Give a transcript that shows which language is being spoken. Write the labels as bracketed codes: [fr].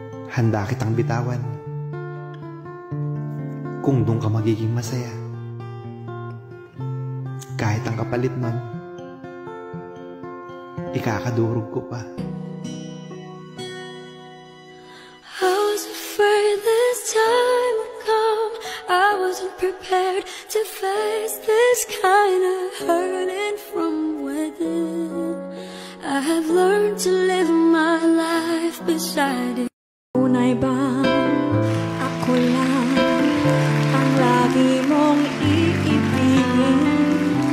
[tl] Handa kitang bitawan kung doon ka magiging masaya. Kahit ang kapalit nun, ikakadurog ko pa. [en] I was afraid this time would come. I wasn't prepared to face this kind of hurting from within. I have learned to live my life beside it. [tl] Tunay bang ako lang ang lagi mong iibigin?